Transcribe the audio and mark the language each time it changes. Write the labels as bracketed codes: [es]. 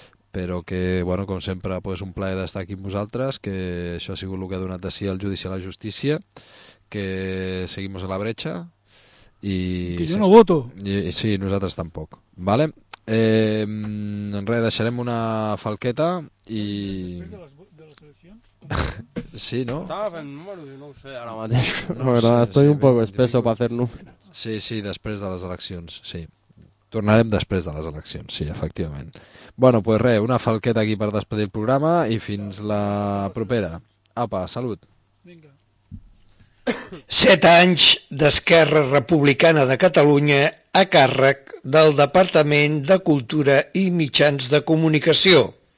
[ca] Però que, bueno, com sempre, pues, un plaer d'estar aquí amb vosaltres, que això ha sigut el que ha donat de si el judici a la justícia, que seguim a la bretxa. I, que jo no voto. I, sí, nosaltres tampoc. Vale? Res, deixarem una falqueta i... Després de les eleccions? Sí, no? Estava fent números i no ho sé ara mateix. [es] La verdad, estoy un poco espeso para hacer números. [ca] Sí, sí, després de les eleccions, sí. Tornarem després de les eleccions, sí, efectivament. Bueno, pues res, una falqueta aquí per despedir el programa i fins la propera. Apa, salut. Vinga. 7 anys d'Esquerra Republicana de Catalunya a càrrec del Departament de Cultura i Mitjans de Comunicació.